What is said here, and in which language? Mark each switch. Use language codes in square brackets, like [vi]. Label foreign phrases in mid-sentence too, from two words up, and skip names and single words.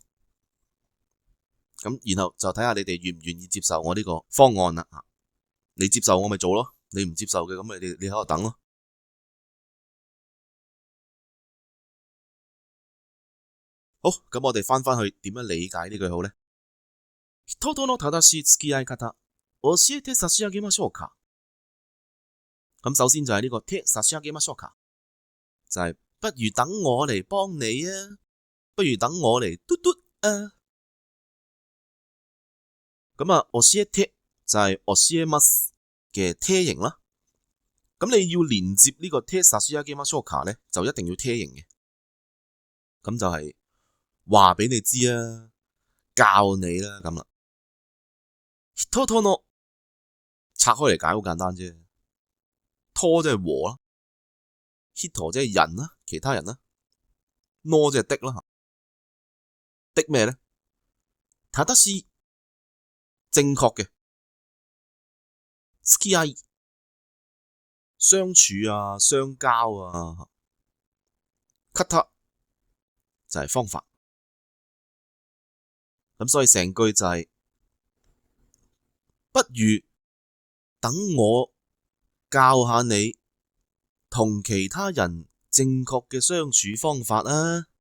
[yue] 咁然後就睇下你哋願唔願意接受我呢個方案啦。你接受我咪做咯，你唔接受嘅咁咪你喺度等咯。好，咁我哋翻去點樣理解呢句好呢？ [ja] 人との正しい付き合い方教えて差し上げましょうか。 [yue] 咁首先就係呢個 [ja] 手差し上げましょうか， [yue] 就係不如等我嚟幫你啊，不如等我嚟嘟嘟啊。教えて就係教えます嘅贴形啦。咁你要連接呢個 [ja] 手差し上げましょうか [yue] 呢，就一定要贴形嘅。咁就係話俾你知啊，教你啦咁啦。 [ja] 人との [yue] 拆開嚟解好簡單啫，拖即係和啦，人即係人啦，其他人啦，の即係的啦。的咩呢？正しい正確嘅，付き合い相處啊，相交啊，方就係方法。咁所以成句就係不如等我教下你同其他人正確嘅相處方法啊。